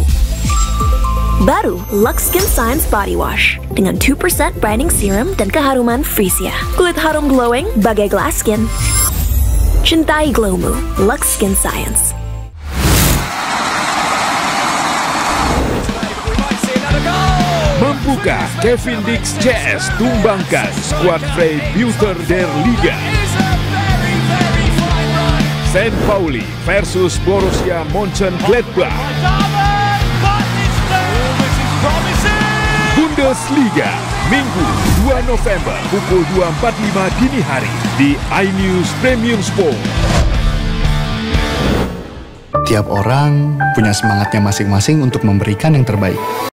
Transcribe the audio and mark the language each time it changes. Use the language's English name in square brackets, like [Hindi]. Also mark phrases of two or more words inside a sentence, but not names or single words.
[Indonesian] Baru Lux Skin Science Body Wash dengan 2% [English] brightening serum [Indonesian] dan keharuman Freesia. Kulit harum glowing bagai [English] glass skin. [Indonesian] Cintai glowmu, Lux Skin Science. Mampukah Kevin Dix CS tumbangkan skuad [German] Freiburger der Liga? [Indonesian] St. Pauli versus Borussia Mönchengladbach. Bundesliga, Minggu 2 November pukul 2.45 dini hari di iNews Premium Sport. Tiap orang punya semangatnya masing-masing untuk memberikan yang terbaik.